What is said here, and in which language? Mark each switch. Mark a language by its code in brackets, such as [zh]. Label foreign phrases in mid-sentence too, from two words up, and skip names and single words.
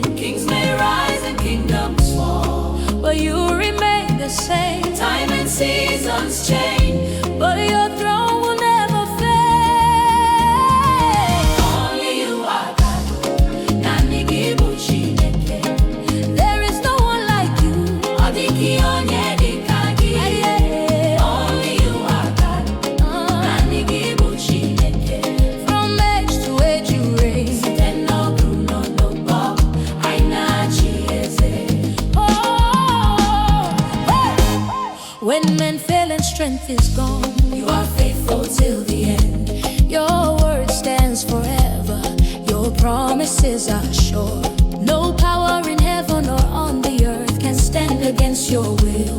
[en] Kings may rise and kingdoms fall, but you remain the same. Time and seasons change, but your throne will never fade. Only you are God. [ig] Nani gi bụ Chineke. [en] There is no one like you. [ig] Ọ dịghị onye dị ka gị. [en] Only you are God. [ig] Nani gi bụ Chineke. [en] From age to age you reign. [ig] Site n'ọgụ n'ọgbọ, anyị na-achị eze. [en] When men fail and strength is gone, you are faithful till the end. promises are sure. No power in heaven or on the earth can stand against your will.